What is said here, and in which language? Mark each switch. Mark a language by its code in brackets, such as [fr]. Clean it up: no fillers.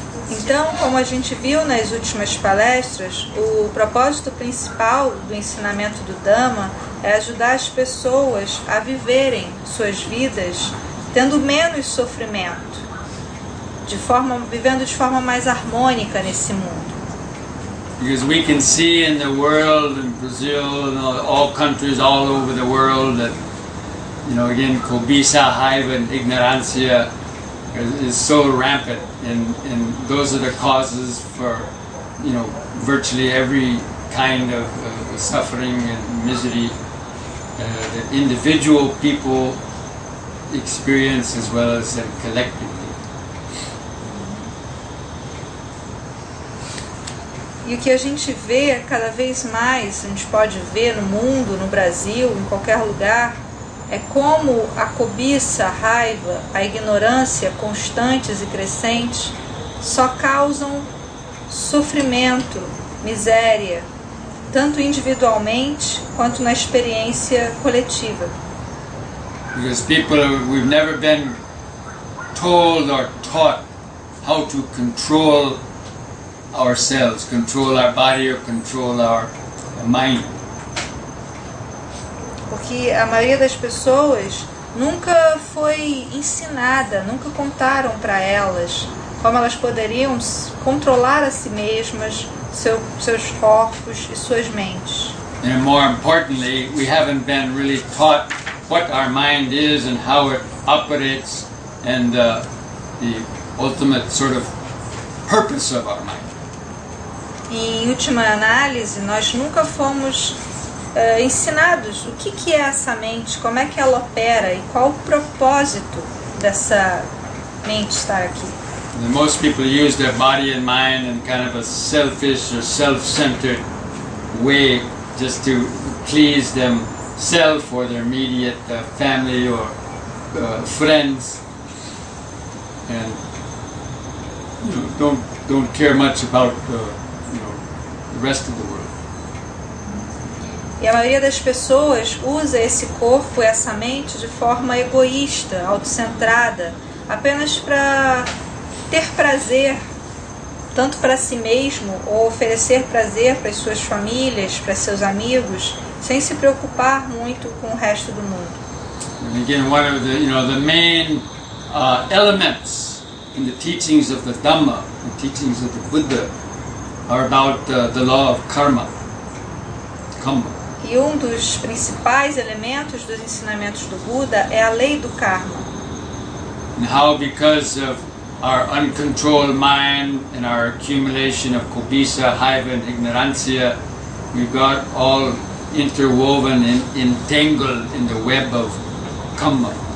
[pt] Então, como a gente viu nas últimas palestras, o propósito principal do ensinamento do Dhamma é ajudar as pessoas a viverem suas vidas tendo menos sofrimento, vivendo de forma mais harmônica nesse mundo. [en] Because we can see in the world, in Brazil, and all countries all over the world, that, again, [pt] cobiça, raiva, [en] and [pt] ignorância [en] is so rampant, and those are the causes for, virtually every kind of suffering and misery that individual people experience as well as collectively. [pt] E o que a gente vê cada vez mais, a gente pode ver no mundo, no Brasil, em qualquer lugar, é como a cobiça, a raiva, a ignorância constantes e crescentes só causam sofrimento, miséria, tanto individualmente quanto na experiência coletiva. [en] Because we've never been told or taught how to control ourselves, control our body or control our mind. [pt] Porque a maioria das pessoas nunca foi ensinada, nunca contaram para elas como elas poderiam controlar a si mesmas, seus corpos e suas mentes. [en] And more importantly, we haven't been really taught what our mind is and how it operates and the ultimate sort of purpose of our mind. [pt] E, em última análise, nós nunca fomos ensinados o que é essa mente, como é que ela opera e qual o propósito dessa mente estar aqui. [en] And most people use their body and mind in kind of a selfish or self-centered way just to please themselves or their immediate family or friends, and don't care much about the rest of the world. [pt] E a maioria das pessoas usa esse corpo, essa mente, de forma egoísta, autocentrada, apenas para ter prazer, tanto para si mesmo, ou oferecer prazer para as suas famílias, para seus amigos, sem se preocupar muito com o resto do mundo. [en] And again, one of the main elements in the teachings of the Dhamma, the teachings of the Buddha, are about the law of karma. [pt] E um dos principais elementos dos ensinamentos do Buda é a lei do karma. [en] And how, because of our uncontrolled mind and our accumulation of [pt] cobiça, raiva, [en] and [pt] ignorância, [en] we got all interwoven and entangled in the web of karma.